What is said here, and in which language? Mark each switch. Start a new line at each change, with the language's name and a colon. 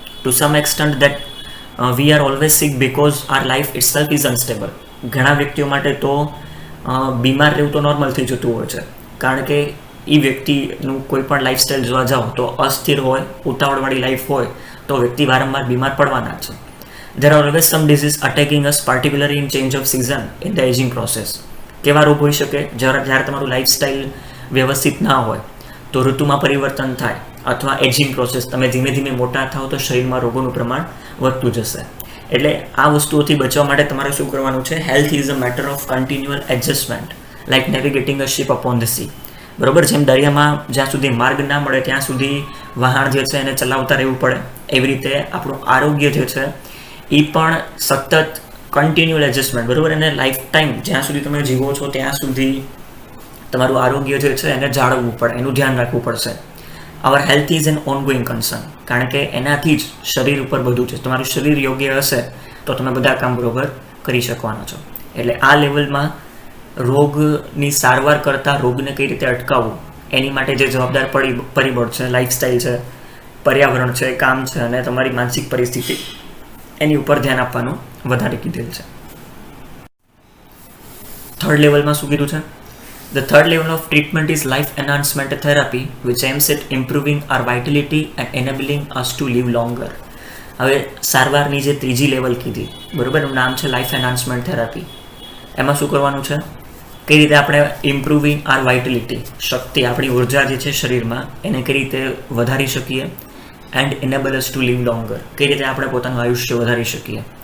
English: To some extent that we are always sick because our life itself is unstable.
Gujarati: ઘણા વ્યક્તિઓ માટે તો બીમાર રહેવું તો નોર્મલ થઈ જતું હોય છે, કારણ કે એ વ્યક્તિનું કોઈ પણ લાઈફસ્ટાઈલ જોવા જાઓ તો અસ્થિર હોય, ઉતાવળવાળી લાઈફ હોય તો વ્યક્તિ વારંવાર બીમાર પડવાના છે.
English: There are always some disease attacking us, particularly in change of season in the aging process.
Gujarati: કેવા રોગ હોઈ શકે? જ્યારે તમારું લાઈફસ્ટાઈલ વ્યવસ્થિત ના હોય તો ઋતુમાં પરિવર્તન થાય, અથવા એજિંગ પ્રોસેસ, તમે ધીમે ધીમે મોટા થાવ તો શરીરમાં રોગોનું પ્રમાણ વધતું જશે. એટલે આ વસ્તુઓથી બચવા માટે તમારે શું કરવાનું છે?
English: Health is a matter of continual adjustment, like navigating a ship upon the sea.
Gujarati: બરાબર, જેમ દરિયામાં જ્યાં સુધી માર્ગ ના મળે ત્યાં સુધી વહાણ જે છે એને ચલાવતા રહેવું પડે, એવી રીતે આપણું આરોગ્ય જે છે એ પણ સતત કન્ટિન્યુઅલ એડજસ્ટમેન્ટ, બરાબર. એને લાઈફ ટાઈમ જ્યાં સુધી તમે જીવો છો ત્યાં સુધી તમારું આરોગ્ય જે છે એને જાળવવું પડે, એનું ધ્યાન રાખવું પડશે.
English: our health is an ongoing concern,
Gujarati: કારણ કે એનાથી જ શરીર ઉપર બધું છે. તમારું શરીર યોગ્ય હશે તો તમે બધા કામ બરોબર કરી શકવાના છો. એટલે આ લેવલમાં રોગની સારવાર કરતાં રોગને કઈ રીતે અટકાવવું એની માટે જે જવાબદાર પરિબળ છે, લાઈફસ્ટાઈલ છે, પર્યાવરણ છે, કામ છે અને તમારી માનસિક પરિસ્થિતિ, એની ઉપર ધ્યાન આપવાનું વધારે કીધેલ છે. થર્ડ લેવલમાં શું કીધું છે?
English: The third level of treatment is life enhancement therapy, which aims at improving our vitality and enabling us to live longer.
Gujarati: હવે સારવારની જે ત્રીજી લેવલ કીધી, બરાબર, એનું નામ છે લાઈફ એન્હાન્સમેન્ટ થેરાપી. એમાં શું કરવાનું છે? કઈ રીતે આપણે
English: improving our vitality,
Gujarati: શક્તિ, આપણી ઉર્જા જે છે શરીરમાં એને કઈ રીતે વધારી શકીએ,
English: and enable us to live longer,
Gujarati: કઈ રીતે આપણે પોતાનું આયુષ્ય વધારી શકીએ.